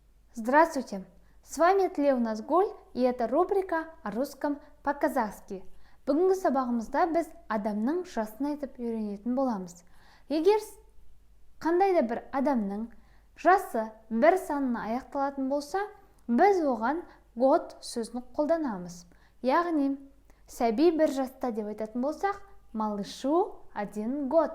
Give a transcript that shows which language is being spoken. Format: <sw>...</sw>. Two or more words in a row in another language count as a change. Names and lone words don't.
<ru>Здравствуйте! С вами Тлеу Назгуль, и это рубрика о русском по-казахски.</ru> <kk>Бүгінгі сабағымызда біз адамның жасын айтып үйренетін боламыз. Егер қандай да бір адамның жасы бір санына аяқталатын болса, біз оған год сөзін қолданамыз. Яғни, сәби бір жаста деп айтатын болсақ,</kk> <ru>малышу 1 год.</ru>